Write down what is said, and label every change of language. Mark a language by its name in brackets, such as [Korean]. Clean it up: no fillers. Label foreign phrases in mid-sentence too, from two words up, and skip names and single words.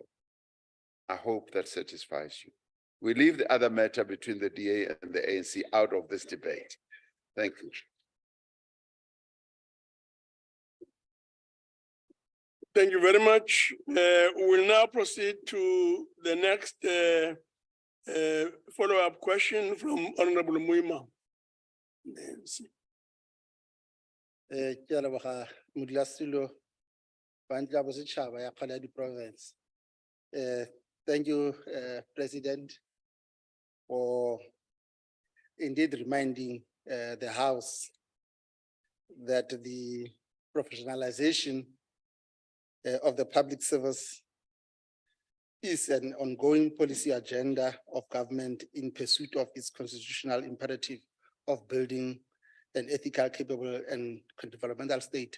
[English] I hope that satisfies you. We leave the other matter between the DA and the ANC out of this debate. Thank you. Thank you very much. We will now proceed to the next follow-up question from Honorable Muima. [Northern Sotho] Ke a leboga modulasetulo wa ntla bosetšhaba ya kgale ya di-province. [English] Thank you, President, for indeed reminding the House that the professionalization of the public service is an ongoing policy agenda of government in pursuit of its constitutional imperative of building an ethical, capable, and developmental state.